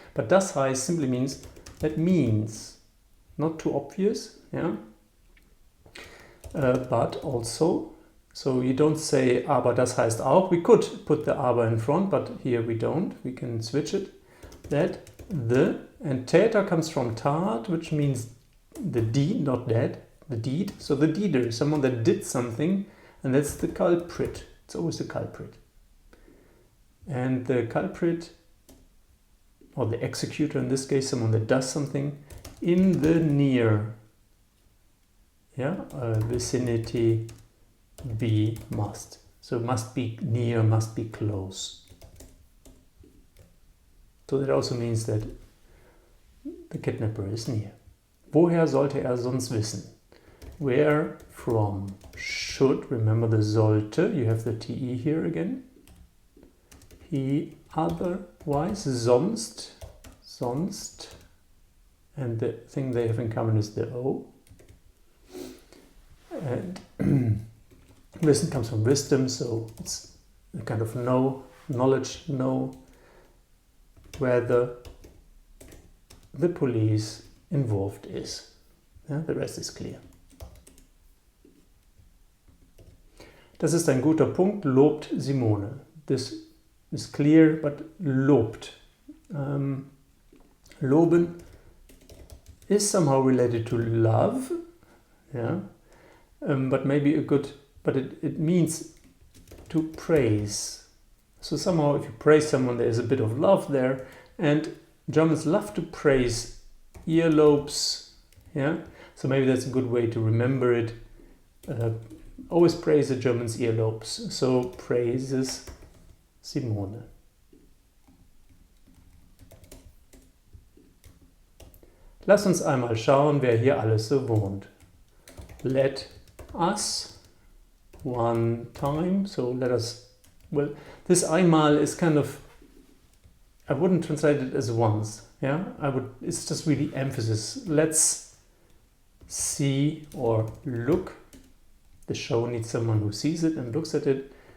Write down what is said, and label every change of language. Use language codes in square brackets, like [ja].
[en] But [de] das heißt [en] simply means, that means, not too obvious, yeah? But also, so you don't say [de] aber das heißt auch. [en] We could put the aber in front, but here we don't. We can switch it. That the, and Täter comes from Tat, which means the deed, not that. The deed, so the deeder, someone that did something, and that's the culprit. It's always the culprit. And the culprit, or the executor in this case, someone that does something in the near, yeah, vicinity, be must. So must be near, must be close. So that also means that the kidnapper is near. [de] Woher sollte sonst wissen? [en] Where from? Should, remember the sollte, you have the TE here again. He otherwise, sonst, and the thing they have in common is the O. And wissen comes from wisdom, so it's a kind of knowledge, whether the police involved is. Yeah, the rest is clear. [de] Das ist ein guter Punkt, lobt Simone. [en] This is clear, but lobt. Loben is somehow related to love, yeah, but maybe but it means to praise. So somehow if you praise someone, there is a bit of love there, and Germans love to praise earlobes, yeah, so maybe that's a good way to remember it. Always praise the Germans' earlobes, so praises Simone. [de] Lass uns einmal schauen, wer hier alles so wohnt. [en] Let us one time. So let us, well, this einmal is kind of, I wouldn't translate it as once. Yeah, it's just really emphasis. Let's see or look. The show needs someone who sees it and looks at it.